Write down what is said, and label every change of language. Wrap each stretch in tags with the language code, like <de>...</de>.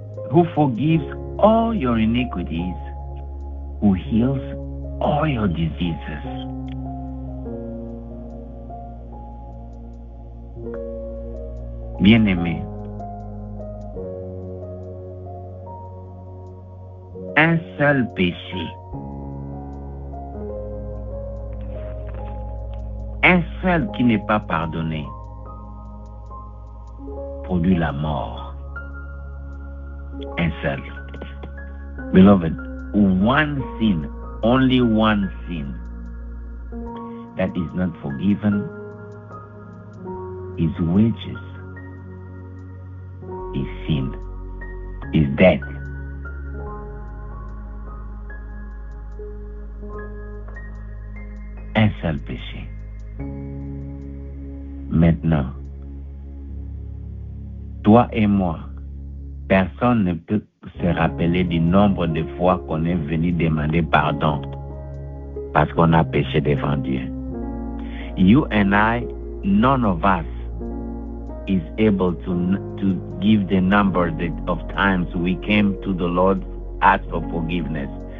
<en>Who forgives all your iniquities, who heals all your diseases.</en> <fr>Bien-aimé, un seul péché, un seul qui n'est pas pardonné, produit la mort. Un seul.</fr> <en>Beloved, one sin, only one sin that is not forgiven, his wages is sin, is death.</en> <fr>Un seul péché. Maintenant, toi et moi, personne ne peut se rappeler du nombre de fois qu'on est venu demander pardon parce qu'on a péché devant Dieu.</fr> <en>You and I, none of us is able to give the number of times we came to the Lord, asked for forgiveness.</en>